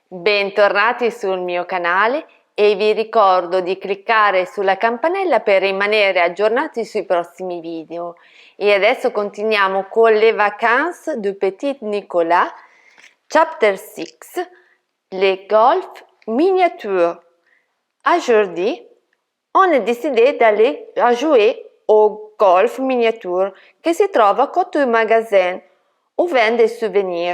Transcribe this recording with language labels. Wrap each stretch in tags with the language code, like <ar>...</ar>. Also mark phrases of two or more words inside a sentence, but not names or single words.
<it>Bentornati sul mio canale e vi ricordo di cliccare sulla campanella per rimanere aggiornati sui prossimi video. E adesso continuiamo con les vacances du petit Nicolas, chapter 6, les golfs miniatures.</it> <fr>Aujourd'hui, on a décidé d'aller jouer au golf miniature qui se trouve à côté du magasin où vendent des souvenirs.</fr>